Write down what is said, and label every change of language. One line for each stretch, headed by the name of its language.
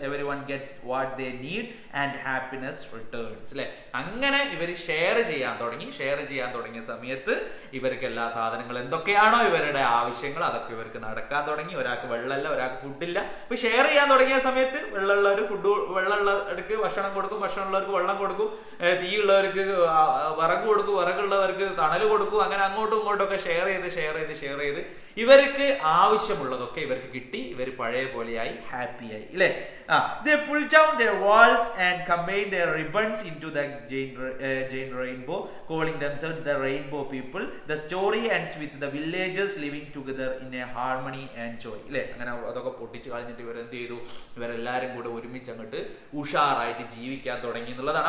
English: Everyone gets what they need and happiness returns.
Malayalam: അല്ലെ, അങ്ങനെ ഇവർ ഷെയർ ചെയ്യാൻ തുടങ്ങിയ സമയത്ത് ഇവർക്ക് എല്ലാ സാധനങ്ങളും എന്തൊക്കെയാണോ ഇവരുടെ ആവശ്യങ്ങൾ അതൊക്കെ ഇവർക്ക് നടക്കാൻ തുടങ്ങി. ഒരാൾക്ക് വെള്ളമില്ല, ഒരാൾക്ക് ഫുഡില്ല. അപ്പൊ ഷെയർ ചെയ്യാൻ തുടങ്ങിയ സമയത്ത് വെള്ളമുള്ളവർ വെള്ളമുള്ളവർക്ക് ഭക്ഷണം കൊടുക്കും, ഭക്ഷണമുള്ളവർക്ക് വെള്ളം കൊടുക്കും, തീയുള്ളവർക്ക് വിറക് കൊടുക്കും, വിറകുള്ളവർക്ക് തണൽ കൊടുക്കും. അങ്ങനെ അങ്ങോട്ടും ഇങ്ങോട്ടും ഒക്കെ ഷെയർ ചെയ്ത് ഇവർക്ക് ആവശ്യമുള്ളതൊക്കെ ഇവർക്ക് കിട്ടി. ഇവർ പഴയ പോലെയായി, ഹാപ്പിയായി. അല്ലെ,
English: they pulled down their walls and combined their ribbons into the giant rainbow, calling themselves the rainbow people. The story ends with the villagers living together in a harmony and joy.
Malayalam: അല്ലെ, അങ്ങനെ അതൊക്കെ പൊട്ടിച്ച് കളഞ്ഞിട്ട് ഇവർ എന്ത് ചെയ്തു, ഇവരെല്ലാരും കൂടെ ഒരുമിച്ച് അങ്ങോട്ട് ഉഷാറായിട്ട് ജീവിക്കാൻ തുടങ്ങി എന്നുള്ളതാണ്.